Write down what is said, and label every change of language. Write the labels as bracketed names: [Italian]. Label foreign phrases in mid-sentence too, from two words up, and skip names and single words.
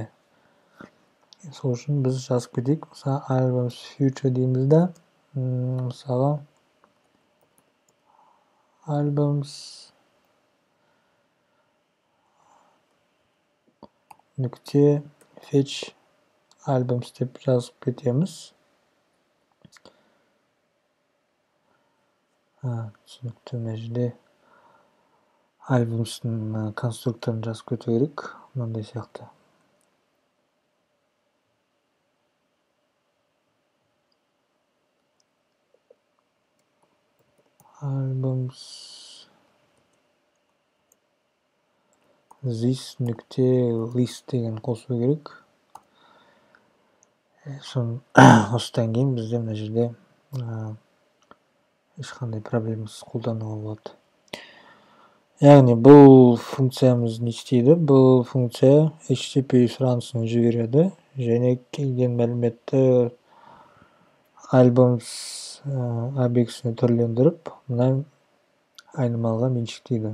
[Kazakh] Сол үшін біз жазып кетейік. Мысалы, [English] albums future [Kazakh] дейміз да, мысалы, albums нүкте [English] fetch albums [Kazakh] деп жазып кетеміз. Түсінікті, мына жерде albums'тың конструкторын жазып кету керек, мынандай сияқты. [English] Albums this [Kazakh] нүкте list деген қосу керек. Осыдан кейін бізде мына жерде ешқандай проблемасыз қолдануға болады. Яғни бұл функциямыз не істейді? Бұл функция HTTP сұранысын жібереді, және келген мәліметті albums объектісіне түрлендіріп, мына айнымалыға меншіктейді.